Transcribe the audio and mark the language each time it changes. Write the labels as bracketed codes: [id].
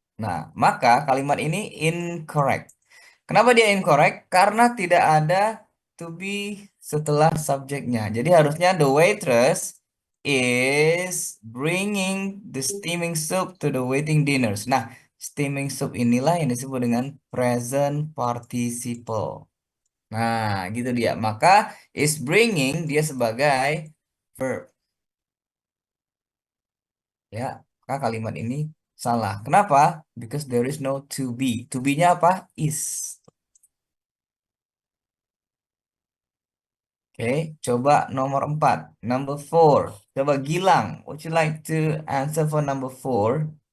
[id] Nah, maka kalimat ini incorrect. Kenapa dia incorrect? Karena tidak ada to be setelah subjeknya. [en] Jadi harusnya the waitress is bringing the steaming soup to the waiting dinners. [id] Nah, steaming soup inilah yang disebut dengan present participle. Nah, gitu dia. Maka is bringing dia sebagai verb. Ya, maka kalimat ini salah. Kenapa? [en] Because there is no to be. [id] To be-nya apa? Is. Oke, coba nomor 4. Number 4. Coba Gilang. [en] Would you like to answer for number 4?